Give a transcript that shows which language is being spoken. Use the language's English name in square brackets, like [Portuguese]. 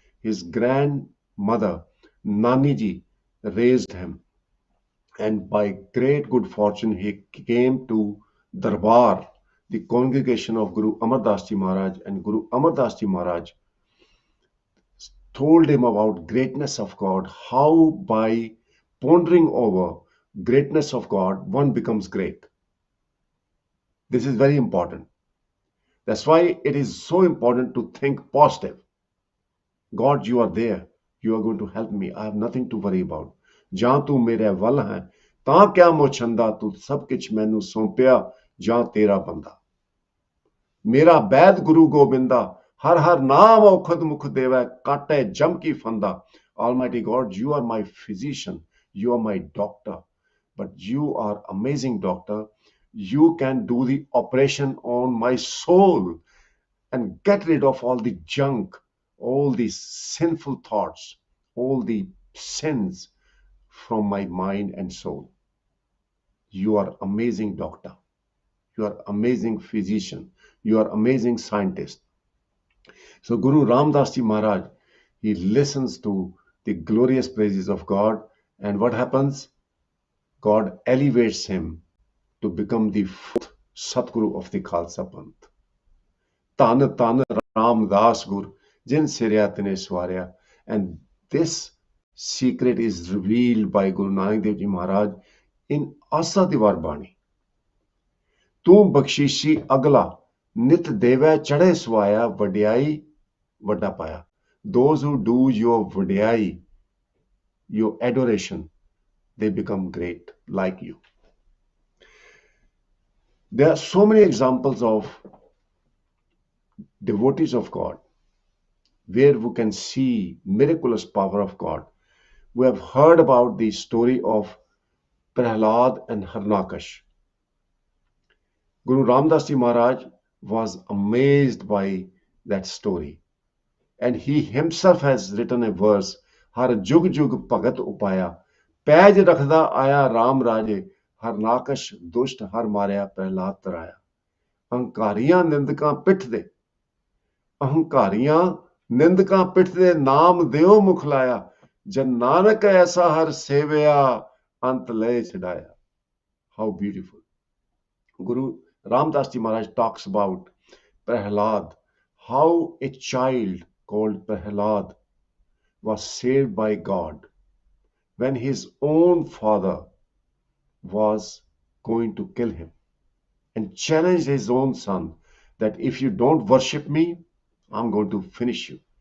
[English] His grandmother, Naniji, raised him, and by great good fortune, he came to Darbar, the congregation of Guru Amardas Ji Maharaj, and Guru Amardas Ji Maharaj told him about greatness of God, how by pondering over greatness of God, one becomes great. This is very important. That's why it is so important to think positive. God, you are there. You are going to help me. I have nothing to worry about. [Punjabi] ਜਾਂ ਤੂੰ ਮੇਰੇ ਵੱਲ ਹੈ ਤਾਂ ਕਿਆ ਮੋਛੰਦਾ ਤੂੰ ਸਭ ਕੁਛ ਮੈਨੂੰ ਸੌਂਪਿਆ ਜਾਂ ਤੇਰਾ ਬੰਦਾ ਮੇਰਾ ਬੈਦ ਗੁਰੂ ਗੋਬਿੰਦਾ ਹਰ ਹਰ ਨਾਮ ਔਖਦ ਮੁਖ ਦੇਵੈ ਕਾਟੇ ਜਮ ਕੀ ਫੰਦਾ [English] Almighty God, you are my physician, you are my doctor, but you are amazing doctor. You can do the operation on my soul and get rid of all the junk, all these sinful thoughts, all the sins from my mind and soul. You are amazing doctor. You are amazing physician. You are amazing scientist. So Guru Ramdas Ji Maharaj, he listens to the glorious praises of God, and what happens? God elevates him to become the fourth Satguru of the Khalsa Panth. [Punjabi] Tan Tan Ramdas Gur, Jin Sirya Tine Swarya. [English] And this secret is revealed by Guru Nanak Dev Ji Maharaj in Asa Diwar Bani. [Punjabi] ਤੂੰ ਬਖਸ਼ੀਸ਼ੀ ਅਗਲਾ ਨਿਤ ਦੇਵੈ ਚੜ੍ਹੇ ਸਵਾਇਆ ਵਡਿਆਈ ਵੱਡਾ ਪਾਇਆ. [English] Those who do your vadiayi, your adoration, they become great like you. There are so many examples of devotees of God where we can see miraculous power of God. We have heard about the story of Prahlad and Harnakash. Guru Ramdas Ji Maharaj was amazed by that story. And he himself has written a verse, [Punjabi] Har Jug Jug Bhagat Upaya, Paj Rakhda Aya Ram Raje, Harnakash Dusht Har Marya Prahlad Taraya. ਅਹੰਕਾਰੀਆਂ ਨਿੰਦਕਾਂ ਪਿੱਠ ਦੇ ਅਹੰਕਾਰੀਆਂ ਨਿੰਦਕਾਂ ਪਿੱਠ ਦੇ ਨਾਮ ਦਿਓ ਮੁਖ ਲਾਇਆ ਜਨ ਨਾਨਕ ਐਸਾ ਹਰ ਸੇਵਿਆ ਅੰਤ ਲੈ ਛਡਾਇਆ. [English] How beautiful. Guru Ramdas Ji Maharaj talks about Prahlad, how a child called Prahlad was saved by God when his own father was going to kill him and challenged his own son that if you don't worship me, I'm going to finish you.